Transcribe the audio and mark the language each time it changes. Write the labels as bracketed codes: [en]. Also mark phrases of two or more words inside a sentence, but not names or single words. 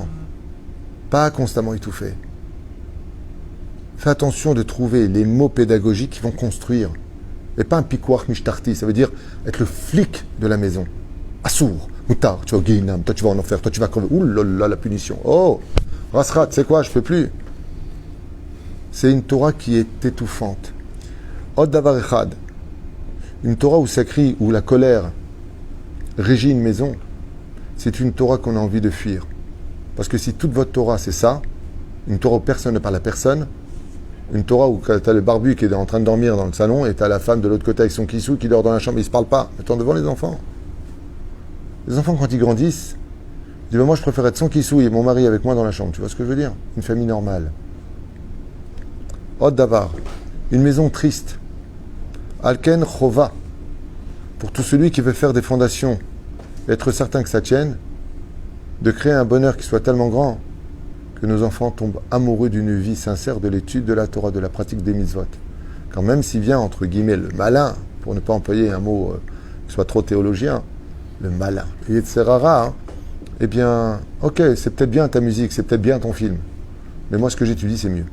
[fr] Pas constamment étouffer. Fais attention de trouver les mots pédagogiques qui vont construire. Et pas un piquoir mishtarti, ça veut dire être le flic de la maison. [he] אסור, מותר, [fr] tu vas au Guéhinam, toi tu vas en enfer, toi tu vas crever. Ouh là là, la punition. Oh, rasrat, c'est quoi, je ne fais plus. C'est une Torah qui est étouffante. [he] עוד דבר אחד. [fr] Une Torah où ça crie, où la colère régit une maison, c'est une Torah qu'on a envie de fuir. Parce que si toute votre Torah c'est ça, une Torah où personne ne parle à personne, une Torah où tu as le barbu qui est en train de dormir dans le salon et tu as la femme de l'autre côté avec son kissou qui dort dans la chambre, ils ne se parlent pas. Attends, devant les enfants. Les enfants, quand ils grandissent, ils disent, moi je préfère être sans kissou et mon mari avec moi dans la chambre. Tu vois ce que je veux dire? Une famille normale. [he] עוד דבר. [fr] Une maison triste. [he] על כן חובה. [fr] Pour tout celui qui veut faire des fondations, être certain que ça tienne, de créer un bonheur qui soit tellement grand que nos enfants tombent amoureux d'une vie sincère de l'étude de la Torah, de la pratique des mitzvot. Quand même s'il vient, entre guillemets, le malin, pour ne pas employer un mot qui soit trop théologien, le malin, le Yetzerara, hein, eh bien, ok, c'est peut-être bien ta musique, c'est peut-être bien ton film, mais moi ce que j'étudie, c'est mieux.